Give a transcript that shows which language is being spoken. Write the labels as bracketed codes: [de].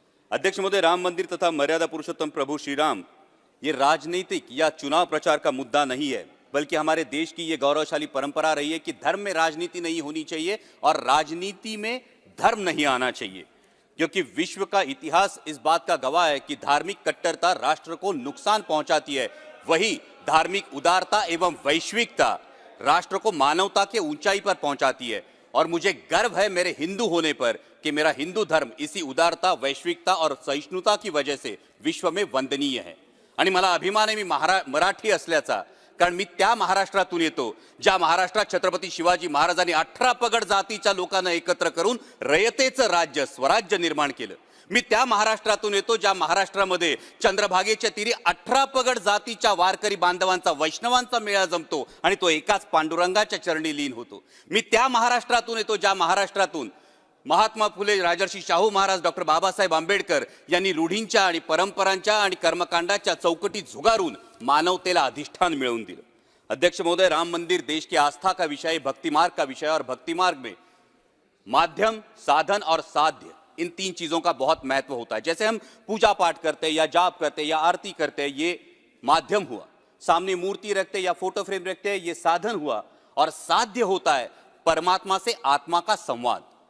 [hi] अध्यक्ष महोदय, राम मंदिर तथा मर्यादा पुरुषोत्तम प्रभु श्री राम ये राजनीतिक या चुनाव प्रचार का मुद्दा नहीं है, बल्कि हमारे देश की ये गौरवशाली परंपरा रही है कि धर्म में राजनीति नहीं होनी चाहिए और राजनीति में धर्म नहीं आना चाहिए, क्योंकि विश्व का इतिहास इस बात का गवाह है कि धार्मिक कट्टरता राष्ट्र को नुकसान पहुंचाती है, वही धार्मिक उदारता एवं वैश्विकता राष्ट्र को मानवता के ऊंचाई पर पहुंचाती है। और मुझे गर्व है मेरे हिंदू होने पर कि मेरा हिंदू धर्म इसी उदारता, वैश्विकता और सहिष्णुता की वजह से विश्व में वंदनीय है। [mr] आणि मला अभिमान आहे मी मराठी असल्याचा, कारण मी त्या महाराष्ट्रातून येतो ज्या महाराष्ट्रात छत्रपती शिवाजी महाराजांनी 18 पगड जातीच्या लोकांना एकत्र करून रयतेचं राज्य, स्वराज्य निर्माण केलं। मी त्या महाराष्ट्रातून येतो ज्या महाराष्ट्रामध्ये चंद्रभागेच्या तीरी 18 पगड जातीच्या वारकरी बांधवांचा, वैष्णवांचा मेळा जमतो आणि तो एकाच पांडुरंगाच्या चरणी लीन होतो। मी त्या महाराष्ट्रातून येतो ज्या महाराष्ट्रातून महात्मा फुले, राजर्षी शाहू महाराज, डॉक्टर बाबासाहेब आंबेडकर यांनी रूढींच्या आणि परंपरांच्या आणि कर्मकांडाच्या चौकटी झुगारून मानवतेला अधिष्ठान मिळवून दिलं। [hi] अध्यक्ष महोदय, राम मंदिर देश की आस्था का विषय, भक्ति मार्ग का विषय और भक्ति मार्ग में माध्यम, साधन और साध्य, इन 3 चीजों का बहुत महत्व होता है। जैसे हम पूजा पाठ करते हैं या जाप करते हैं या आरती करते हैं, ये माध्यम हुआ, सामने मूर्ति रखते या फोटो फ्रेम रखते हैं, ये साधन हुआ, और साध्य होता है परमात्मा से आत्मा का संवाद।